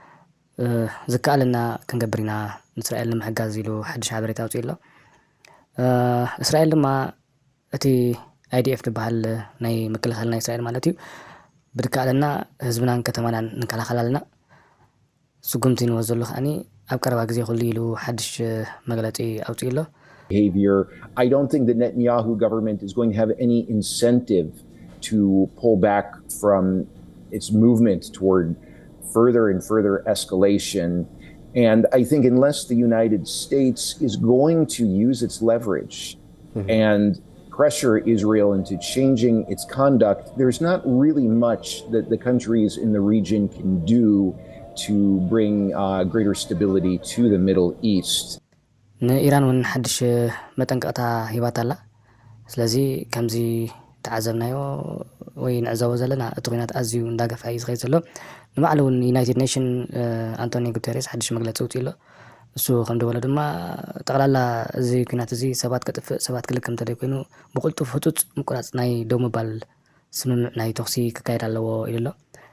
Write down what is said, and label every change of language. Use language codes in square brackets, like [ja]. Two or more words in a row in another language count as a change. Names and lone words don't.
[ti] ዝከኣለና ክንገብር ኢና ንእስራኤል ንምሕጋዝ ኢሉ ሓድሽ ሓበሬታ ወፂኡ ኣሎ እስራኤል ድማ እቲ IDF ዝበሃል ናይ ምክልኻል ናይ እስራኤል ማለት እዩ ብድከኣለና ህዝብናን ከተማናን ንከላኸል ኣለና ስጉምቲ ንወዝ ዘሎ ከዓኒ ኣብ ቀረባ ግዜ ኩሉ ኢሉ ሓድሽ መግለፂ ኣውፂኡ ኣሎ [en] behavior. I don't think the Netanyahu government is going to have any incentive to pull back from its movement toward further and further escalation. And I think unless the United States is going to use its leverage and pressure Israel into changing its conduct, there's not really much that the countries in the region can do to bring greater stability to the Middle East. [ti] ንኢራን እውን ሓድሽ መጠንቀቕታ ሂባት ኣላ ስለዚ ከምዚ ተዓዘብናዮ ወይ ንዕዘቦ ዘለና እቲ ኩናት ኣዝዩ እንዳገፍሐ እዩ ዝኸይድ ዘሎ ንባዕሉ እውን ዩናይትድ ኔሽን አንቶኒዮ ጉተሬስ ሓድሽ መግለፂ ኣውፂኡ ኣሎ እሱ ከም ደበሎ ድማ ጠቕላላ እዚ ኩናት እዚ ሰባት ከጥፍእ ሰባት ክልክም እንተደይ ኮይኑ ብቁልጡፍ ህፁፅ ምቁራፅ ናይ ደው ምባል ስምምዕ ናይ ተኽሲ ክካየድ ኣለዎ ኢሉ ኣሎ